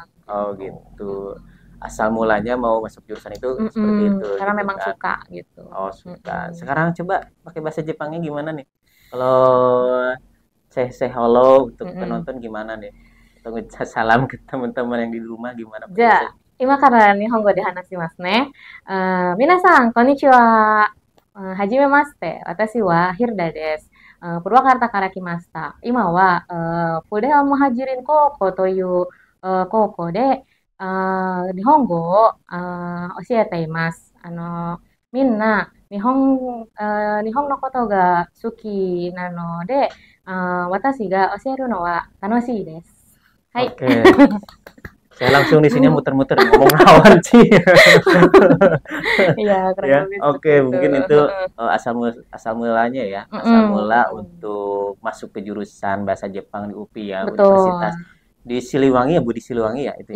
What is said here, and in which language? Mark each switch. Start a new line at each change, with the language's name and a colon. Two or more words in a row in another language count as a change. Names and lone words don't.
Indonesian: Oh gitu. Asal mulanya mau masuk jurusan itu seperti itu Karena gitu memang kan. suka gitu. Oh, suka. Mm-mm. Sekarang coba pakai bahasa Jepangnya gimana nih? Kalau
English: say hello
Indonesian: untuk Mm-mm. penonton gimana nih? Atau ngucap salam ke teman-teman yang di rumah gimana pakai
Japanese: じゃ
Indonesian: bahasa
Japanese: あ、今から日本語で話しますね。皆さん、こんにちは。はじめまして。私はヒルダです。プロカルタから来ました。今は、プレアムハジリン高校という高校で、日本語を教えています。みんな日本のことが好きなので、私が教えるのは楽しいです。はい。
Indonesian: Oke. Saya langsung di sini muter-muter ngomong lawan sih. Iya, kurang Ya, lebih seperti oke, itu. mungkin itu asal mulanya ya, asal mula untuk masuk ke jurusan bahasa Jepang di UPI ya, Betul. Universitas di Siliwangi ya, Bu, di Siliwangi ya itu ya.